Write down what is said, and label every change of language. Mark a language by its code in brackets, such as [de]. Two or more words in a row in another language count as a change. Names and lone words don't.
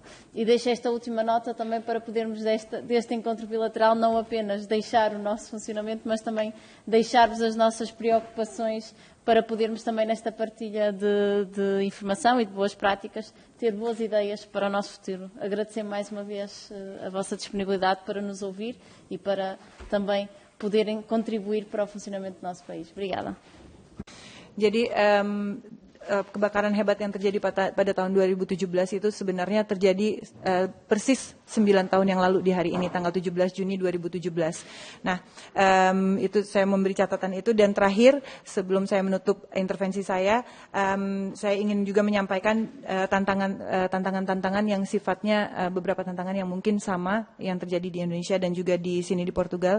[pt] E deixo esta última nota também para podermos deste encontro bilateral não apenas deixar o nosso funcionamento, mas também deixar-vos as nossas preocupações para podermos também nesta partilha de informação e de boas práticas ter boas ideias para o nosso futuro. Agradecer mais uma vez a vossa disponibilidade para nos ouvir e para também poderem contribuir para o funcionamento do nosso país. Obrigada. [id] Jadi kebakaran hebat yang terjadi pada tahun 2017 itu sebenarnya terjadi persis 9 tahun yang lalu di hari ini, tanggal 17 Juni 2017. Nah, itu saya memberi catatan itu, dan terakhir sebelum saya menutup intervensi saya ingin juga menyampaikan tantangan-tantangan yang sifatnya beberapa tantangan yang mungkin sama yang terjadi di Indonesia dan juga di sini di Portugal.